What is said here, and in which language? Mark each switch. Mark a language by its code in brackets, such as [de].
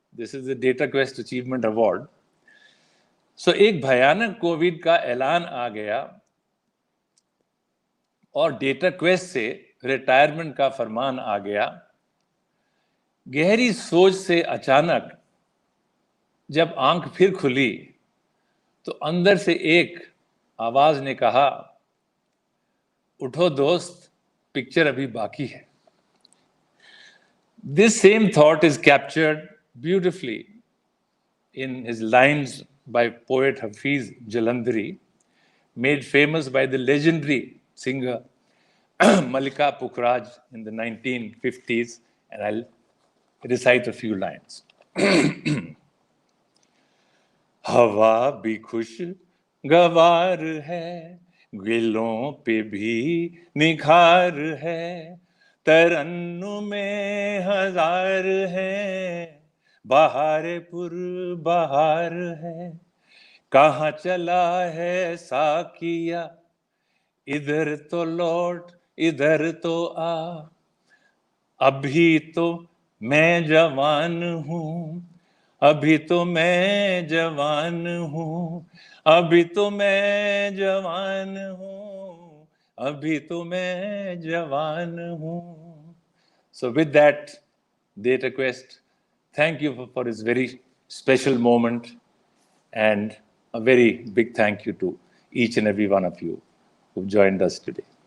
[en] This is the data quest achievement award. [hi] सो एक भयानक Covid का ऐलान आ गया और डेटा क्वेस्ट से रिटायरमेंट का फरमान आ गया. गहरी सोच से अचानक जब आंख फिर खुली तो अंदर से एक आवाज ने कहा, उठो दोस्त, पिक्चर अभी बाकी है. [en] This same thought is captured beautifully in his lines by poet Hafiz Jalandhari, made famous by the legendary singer Malika Pukhraj in the 1950s, and I'll recite a few lines. [hi] हवा भी खुश गवार है, गिलों पे भी निखार है, तरन्नुम में हजार है, बहारे पुर बहार है, कहाँ चला है साकिया, इधर तो लौट इधर तो आ, अभी तो मैं जवान हूँ, अभी तो मैं जवान हूँ, अभी तो मैं जवान हूँ, अभी तो मैं जवान हूँ. [en] So with that, Dataquest, thank you for this very special moment, and a very big thank you to each and every one of you who joined us today.